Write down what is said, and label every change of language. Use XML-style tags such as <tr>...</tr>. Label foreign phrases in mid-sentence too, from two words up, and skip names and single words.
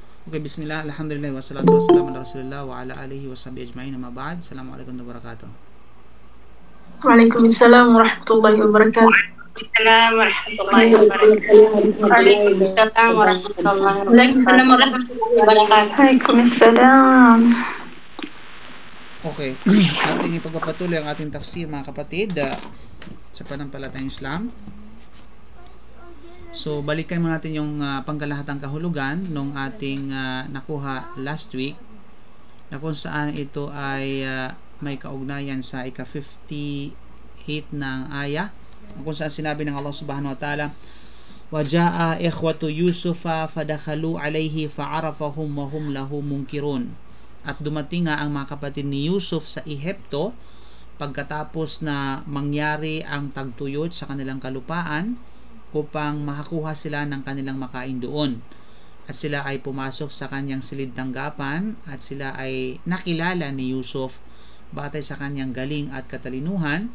<ar>Okay, بسم الله، الحمد لله، والصلاة والسلام على رسول الله وعلى آله وصحبه أجمعين، أما بعد. السلام عليكم ورحمة الله وبركاته. وعليكم السلام ورحمة الله وبركاته. وعليكم السلام ورحمة الله وبركاته. وعليكم السلام ورحمة الله وعليكم السلام وبركاته. ورحمة الله وبركاته. وعليكم السلام.</ar> <tl>Okay, ating ipagpapatuloy ang ating tafsir, mga kapatid, sa panampalatayang Islam. So, balikan muna natin yung pangkalahatang kahulugan nung ating nakuha</tl> <en>last week,</en> <tl>na kung saan ito ay may kaugnayan sa ika-58 ng aya, kung saan sinabi ng Allah</tl> <ar>سبحانه وتعالى, وَجَاءَ إِخْوَةُ يُوسُفَ فَدَخَلُوا عَلَيْهِ فَعَرَفَهُمْ وَهُمْ لَهُ مُنْكِرُونَ.</ar> <tl>At dumating nga ang mga kapatid ni Yusuf sa Ehipto pagkatapos na mangyari ang tagtuyot sa kanilang kalupaan upang makakuha sila ng kanilang makain doon. At sila ay pumasok sa kanyang silid tanggapan at sila ay nakilala ni Yusuf batay sa kanyang galing at katalinuhan.</tl>